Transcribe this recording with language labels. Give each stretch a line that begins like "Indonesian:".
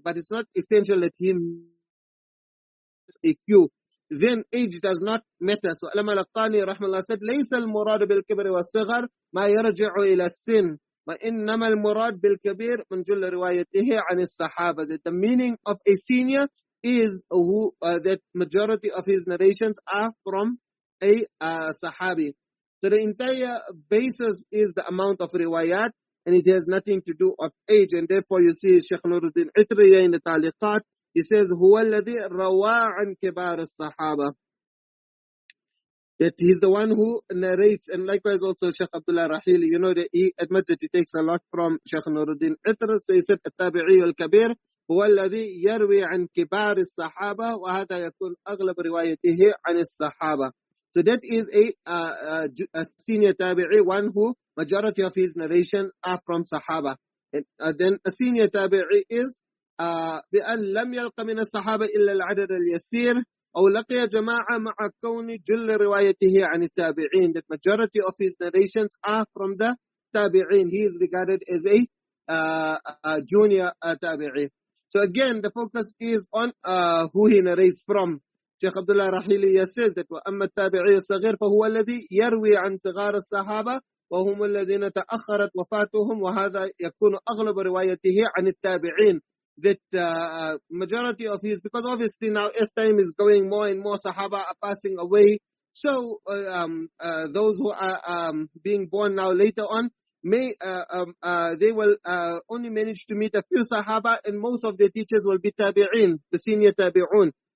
English: But it's not essential that he meets a few. Then age does not matter. So Al-Malaqani rahmallah said,
Arabic: ليس المراد بالكبر والصغر ما يرجع إلى السن. وإنما المراد بالكبير من جل روايته عن الصحابة.
English: That the meaning of a senior is that majority of his narrations are from a Sahabi. So the entire basis is the amount of riwayat, and it has nothing to do of age. And therefore you see Shaykh Nuruddin Itriya in the Taliqat, he says
Arabic: هو الذي روى عن كبار الصحابة.
English: That he's the one who narrates, and likewise also Shaykh Abdullah Rahili, that he admits that he takes a lot from Shaykh Nuruddin Itr. So he said
Arabic: التابعي الكبير هو الذي يروي عن كبار الصحابة وهذا يكون أغلب روايته عن الصحابة.
English: So that is a senior tabi'i, one who majority of his narration are from Sahaba. And then a senior tabi'i is
Arabic: بأن لم يلق من الصحابة إلا العدد اليسير أو لقي جماعة مع كون جل روايته عن التابعين.
English: That majority of his narrations are from the tabi'in. He is regarded as a junior tabi'i. So again, the focus is on who he narrates from. Sheikh Abdullah Rahili says that
Arabic: وأما التابعي الصغير فهو الذي يروي عن صغار الصحابة وهم الذين تأخرت وفاتهم وهذا يكون أغلب روايته عن التابعين.
English: That majority of his, because obviously now as time is going, more and more Sahaba are passing away. So those who are being born now later on, they will only manage to meet a few Sahaba, and most of their teachers will be tabi'in, the senior tabi'un.